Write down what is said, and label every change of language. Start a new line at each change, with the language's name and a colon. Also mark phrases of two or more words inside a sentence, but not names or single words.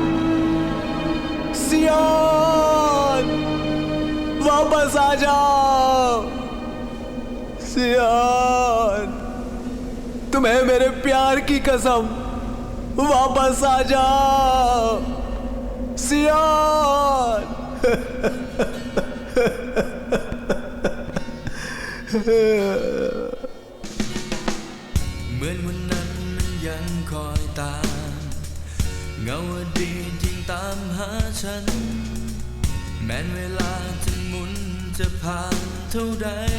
Hindi: सियोन, वापस आ जाओ। सियोन, तुम्हें मेरे प्यार की कसम, वापस आ जाओ सियोन।
Thai: เหมือนวันนั้นมันยังคอยตามเงาอดีตยิ่งตามหาฉันแม้นเวลาจะหมุนจะผ่านเท่าใด